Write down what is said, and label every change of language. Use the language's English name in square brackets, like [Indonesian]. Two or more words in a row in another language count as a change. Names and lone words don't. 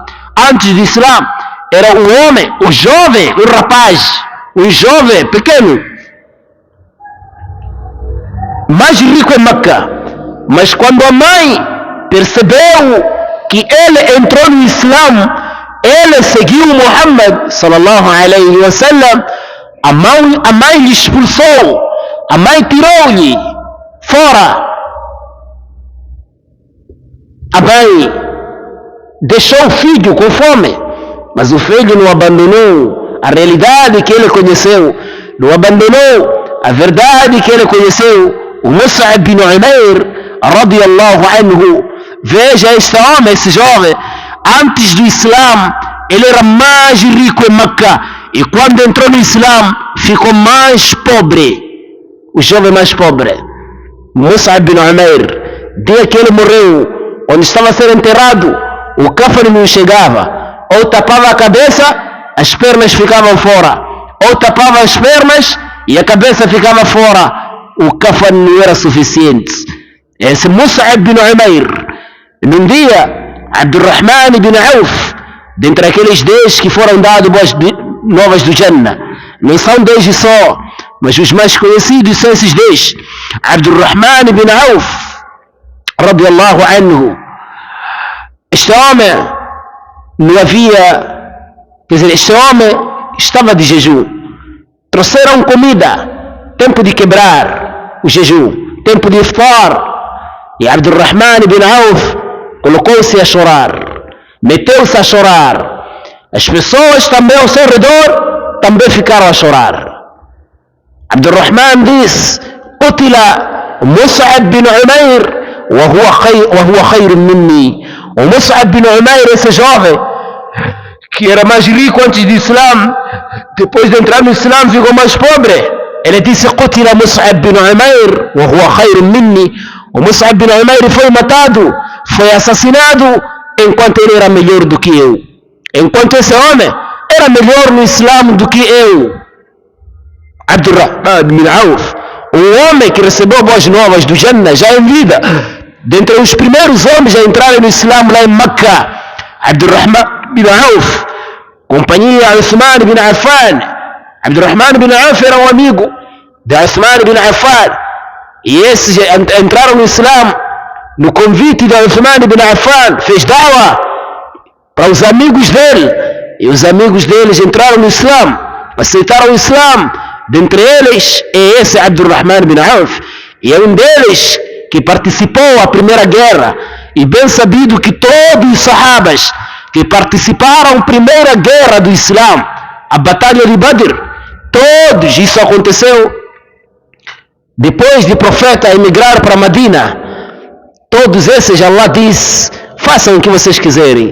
[Portuguese] Antes do Islã, era o homem, o jovem, o rapaz, o jovem pequeno, mais rico em Meca. Mas quando a mãe percebeu que ele entrou no Islã, ele seguiu Muhammad [Arabic] صلى الله عليه وسلم, [Portuguese] a mãe lhe expulsou, a mãe tirou-lhe fora. A mãe deixou o filho com fome, mas o filho não abandonou a realidade que ele conheceu, não abandonou a verdade que ele conheceu. O Mus'ab bin Umair [Arabic] رضي الله عنه, [Portuguese] veja este homem, esse jovem, antes do Islã ele era mais rico em Meca, e quando entrou no Islã ficou mais pobre, o jovem mais pobre. Mus'ab bin Umair, dia que ele morreu, onde estava a ser enterrado, o cafre não chegava, ou tapava a cabeça, as pernas ficavam fora, ou tapava as pernas e a cabeça ficava fora, o cafre não era suficiente. Esse Mus'ab bin Umair, num dia, Abdurrahman bin Auf, dentre aqueles 10 que foram dados boas novas do Jannah, não são 10 só, mas os mais conhecidos são esses 10. Abdurrahman bin Auf [Arabic] رضي الله عنه, [Portuguese] este homem não havia, quer dizer, este homem estava de jejum, trouxeram comida, tempo de quebrar o jejum, tempo de iftar, e Abdurrahman bin Auf colocou-se a chorar, meteu-se a chorar. As pessoas também ao seu redor também ficaram a chorar. Abdurrahman disse: [Arabic] "قتل مصعب بن عمير وهو خير مني". [Portuguese] O Mus'ab bin Umair, esse jovem que era mais rico antes do Islã, depois de entrar no Islã ficou mais pobre. Ele disse: [Arabic] "قتل مصعب بن عمير وهو خير مني". [Portuguese] O Mus'ab bin Umair foi matado, foi assassinado enquanto ele era melhor do que eu, enquanto esse homem era melhor no Islã do que eu. Abdurrahman bin Auf, o homem que recebeu boas novas do Jannah já em vida, dentre os primeiros homens a entrarem no Islã lá em Meca, Abdurrahman bin Auf, companhia Uthman bin Affan. Abdurrahman bin Auf era um amigo de Uthman bin Affan, e esses entraram no Islã no convite de Uthman bin Affan, fez da'wah para os amigos dele, e os amigos deles entraram no Islã, aceitaram o Islã. Dentre eles é esse Abdurrahman bin Auf, e é um deles que participou da primeira guerra, e bem sabido que todos os sahabas que participaram da primeira guerra do Islã, a batalha de Badr, todos, isso aconteceu depois de profeta emigrar para Medina, todos esses Allah diz: façam o que vocês quiserem.